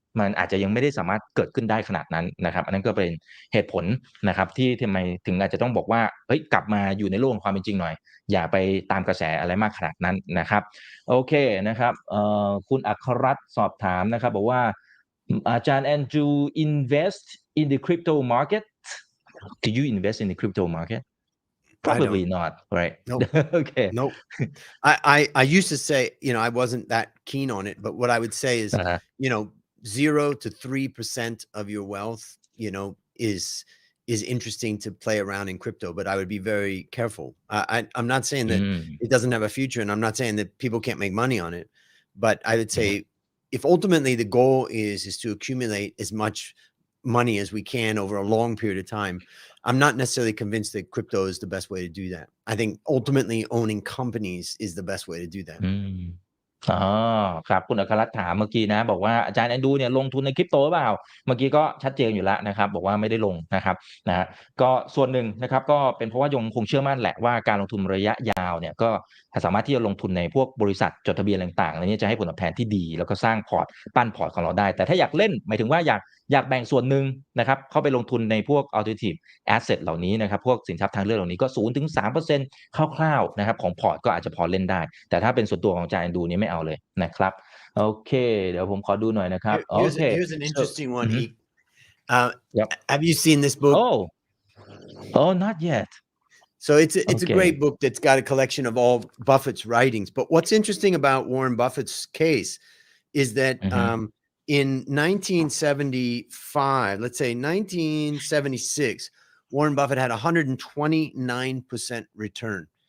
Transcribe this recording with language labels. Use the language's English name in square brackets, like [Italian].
[Thai] มันอาจจะยังไม่ได้สามารถเกิดขึ้นได้ขนาดนั้นนะครับอันนั้นก็เป็นเหตุผลนะครับที่ทำไมถึงอาจจะต้องบอกว่าเฮ้ยกลับมาอยู่ในโลกของความเป็นจริงหน่อยอย่าไปตามกระแสอะไรมากขนาดนั้นนะครับโอเคนะครับคุณอัครรัตน์สอบถามนะครับบอกว่าอาจารย์ Andrew [English] invest in the crypto market do you invest in the crypto market probably not right Nope. okay Nope. I used to say, I wasn't that keen on it, but what I would say is, 0 to 3% of your wealth, is interesting to play around in crypto, but I would be very careful. I'm not saying that it doesn't have a future, and I'm not saying that people can't make money on it, but I would say if ultimately the goal is to accumulate as much money as we can over a long period of time, I'm not necessarily convinced that crypto is the best way to do that. I think ultimately owning companies is the best way to do that. [Thai] อ๋อครับคุณอัครรัตน์ถามเมื่อกี้นะบอกว่าอาจารย์แอนดูเนี่ยลงทุนในคริปโตหรือเปล่าเมื่อกี้ก็ชัดเจนอยู่แล้วนะครับบอกว่าไม่ได้ลงนะครับนะก็ส่วนหนึ่งนะครับก็เป็นเพราะว่ายังคงเชื่อมั่นแหละว่าการลงทุนระยะยาวเนี่ยก็ สามารถที่จะลงทุนในพวกบริษัทจดทะเบียนต่างๆอะไรนี้จะให้ผลตอบแทนที่ดีแล้วก็สร้างพอร์ตปั้นพอร์ตของเราได้แต่ถ้าอยากเล่นหมายถึงว่าอยากแบ่งส่วนหนึ่งนะครับเข้าไปลงทุนในพวก alternative asset เหล่านี้นะครับพวกสินทรัพย์ทางเลือกเหล่านี้ก็ 0-3% คร่าวๆนะครับของพอร์ตก็อาจจะพอเล่นได้แต่ถ้าเป็นส่วนตัวของอาจารย์แอนดูนี่ไม่เอาเลยนะครับโอเคเดี๋ยวผมขอดูหน่อยนะครับโอเค [English] Here's an interesting one. Yep. Have you seen this book? Oh, not yet. So it's a great book that's got a collection of all Buffett's writings. But what's interesting about Warren Buffett's case is that in 1975, let's say 1976, Warren Buffett had 129% return.